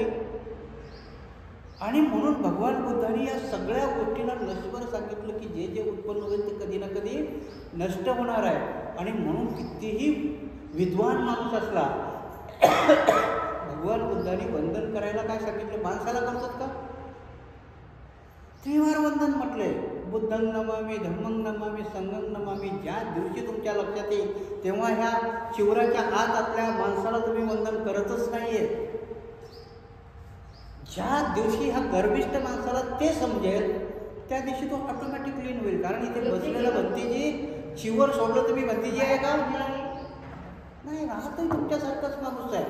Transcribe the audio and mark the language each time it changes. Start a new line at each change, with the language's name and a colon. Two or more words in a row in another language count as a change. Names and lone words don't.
Marathi: आणि म्हणून भगवान बुद्धांनी या सगळ्या गोष्टीला नष्टभर सांगितलं की जे जे उत्पन्न होईल ते कधी ना कधी नष्ट होणार आहे. आणि म्हणून कितीही विद्वान माणूस असला, भगवान बुद्धांनी वंदन करायला काय सांगितलं, माणसाला करतात का, त्रिवार वंदन म्हटले.
Pali: बुद्धं नमामि, धम्मं नमामि, संघं नमामि.
Marathi: ज्या दिवशी तुमच्या लक्षात येईल तेव्हा ह्या शिवराच्या आत आपल्या माणसाला तुम्ही वंदन करतच नाहीये. ज्या दिवशी ह्या गर्विष्ठ माणसाला ते समजेल त्या दिवशी तो ऑटोमॅटिक लीन होईल. कारण इथे बसलेलं भंतीजी शिवर सोडलं तुम्ही भंतीजी आहे का नाही, राहतही तुमच्यासारखाच माणूस आहे.